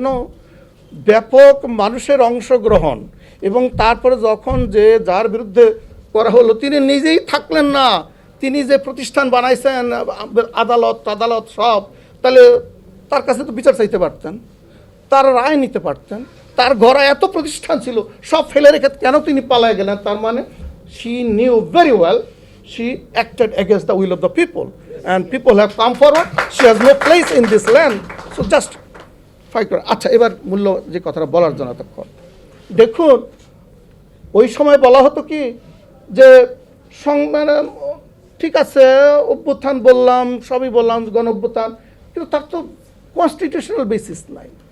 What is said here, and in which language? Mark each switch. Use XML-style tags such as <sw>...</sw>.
<bn>No, ব্যাপক মানুষের অংশগ্রহণ এবং তারপরে যখন যে যার বিরুদ্ধে করা হলো তিনি নিজেই থাকলেন না, তিনি যে প্রতিষ্ঠান বানাইছেন আদালত সব, তাহলে তার কাছে তো বিচার চাইতে পারতেন, তার রায় নিতে পারতেন। তার ঘরে এত প্রতিষ্ঠান ছিল, সব ফেলে রেখে কেন তিনি পালায় গেলেন? তার মানে</bn> <en>she knew very well she acted against the will of the people and people have come forward. She has no place in this land, so just fight</en> <bn>করে। আচ্ছা, এবার মূল্য যে কথাটা বলার জন্য তখন দেখুন, ওই সময় বলা হতো কি যে মানে ঠিক আছে অভ্যুত্থান বললাম, সবই বললাম, গণ অভ্যুত্থান, কিন্তু তার তো কনস্টিটিউশনাল বেসিস নাই।</bn>